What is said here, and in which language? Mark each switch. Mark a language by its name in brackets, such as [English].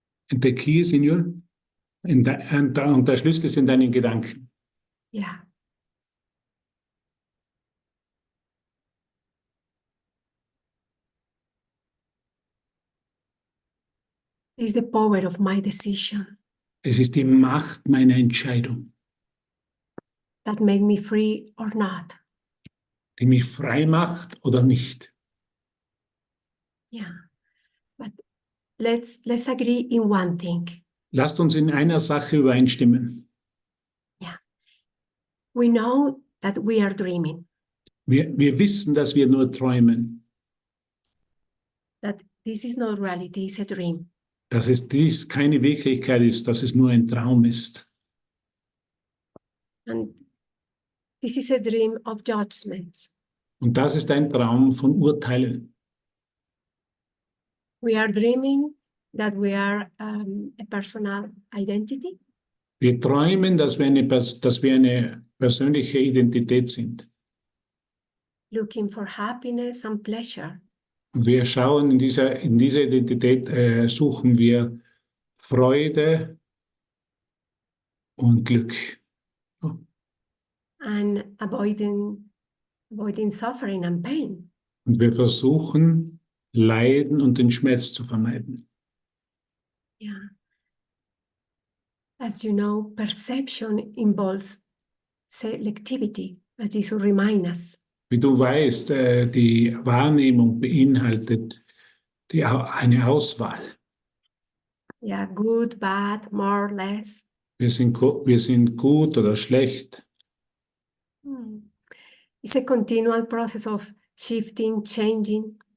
[English] And the key is in your, [German] und der Schlüssel ist in deinen Gedanken. [English] Yeah. It's the power of my decision [German] Es ist die Macht meiner Entscheidung, [English] that make me free or not. [German] die mich frei macht oder nicht. [English] Yeah. But let's agree in one thing. [German] Lasst uns in einer Sache übereinstimmen. [English] Yeah. We know that we are dreaming, [German] Wir wissen, dass wir nur träumen, [English] that this is not reality, it's a dream. [German] dass es dies keine Wirklichkeit ist, dass es nur ein Traum ist. [English] And this is a dream of judgments. [German] Und das ist ein Traum von Urteilen. [English] We are dreaming that we are a personal identity, [German] Wir träumen, dass wir eine persönliche Identität sind. [English] looking for happiness and pleasure. [German] Und wir schauen in dieser Identität, suchen wir Freude und Glück. [English] And avoiding suffering and pain. [German] Und wir versuchen, Leiden und den Schmerz zu vermeiden. [English] Yeah. As you know, perception involves selectivity, as Jesus reminds us. [German] Wie du weißt, die Wahrnehmung beinhaltet eine Auswahl. [English] Yeah, good, bad, more, less. [German] Wir sind gut oder schlecht. [English] It's a continual process of shifting, changing.